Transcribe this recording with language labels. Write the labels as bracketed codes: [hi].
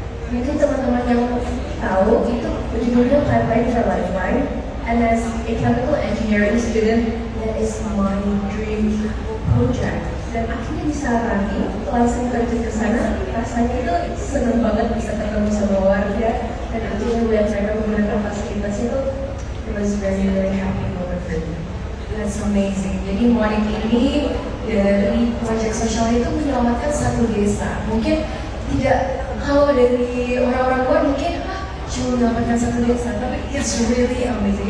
[id] Mungkin teman-teman yang tahu itu judulnya Pipeline for Lifeline. [en] And as a chemical engineering student, that is my dream project. [id] Dan akhirnya bisa running, langsung terjun ke sana, pas rasanya itu seneng banget bisa ketemu sama warga dan akhirnya lihat mereka menggunakan fasilitas itu. [en] It was very happy moment for me. That's amazing. [id] Jadi Monik ini dari proyek sosial itu menyelamatkan satu desa. Mungkin tidak, kalau dari orang-orang luar mungkin cuma menyelamatkan satu desa, tapi [en] it's really amazing.